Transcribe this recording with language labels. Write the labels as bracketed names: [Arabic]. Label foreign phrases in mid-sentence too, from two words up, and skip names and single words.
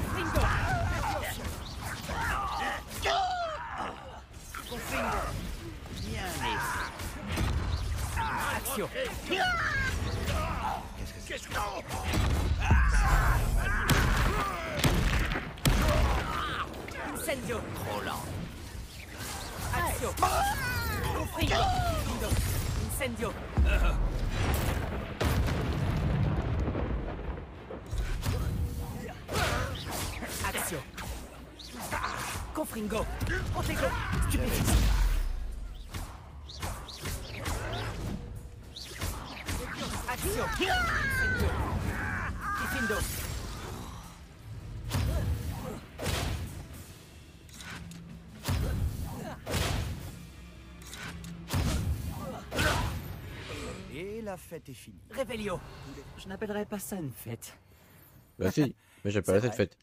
[French] Action. Qu'est-ce que Incendio. Trop lent. Action. Confringo. Incendio. Action. Confringo. Protego. Stupéfixe. Action. Incendio. Diffindo. Et la fête est finie. Revelio. Je n'appellerais pas ça une fête. Bah si, mais j'ai pas la tête faite.